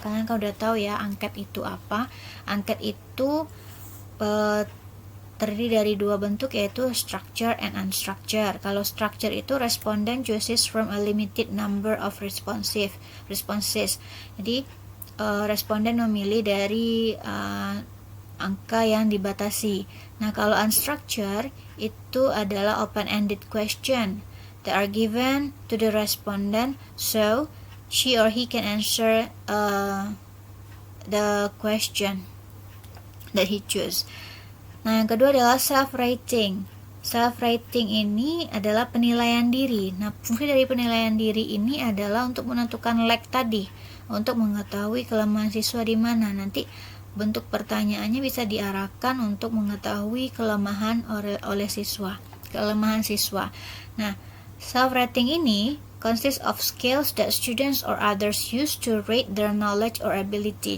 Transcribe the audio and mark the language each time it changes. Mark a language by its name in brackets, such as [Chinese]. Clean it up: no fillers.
[Indonesian] Kalian kan udah tahu ya angket itu apa. Angket itu terdiri dari dua bentuk, yaitu structure and unstructured. [English] Kalau structure itu respondent chooses from a limited number of responses. [Indonesian] Jadi responden memilih dari angka yang dibatasi. Nah, kalau [English] unstructured [Indonesian] itu adalah [English] open-ended question that are given to the respondent, so she or he can answer the question that he choose. [Indonesian] Nah, yang kedua adalah self-rating. Self-rating ini adalah penilaian diri. Nah, fungsi dari penilaian diri ini adalah untuk menentukan lack tadi, untuk mengetahui kelemahan siswa di mana. Nanti bentuk pertanyaannya bisa diarahkan untuk mengetahui kelemahan oleh siswa, kelemahan siswa. [English] Nah, self-rating ini consists of scales that students or others use to rate their knowledge or ability.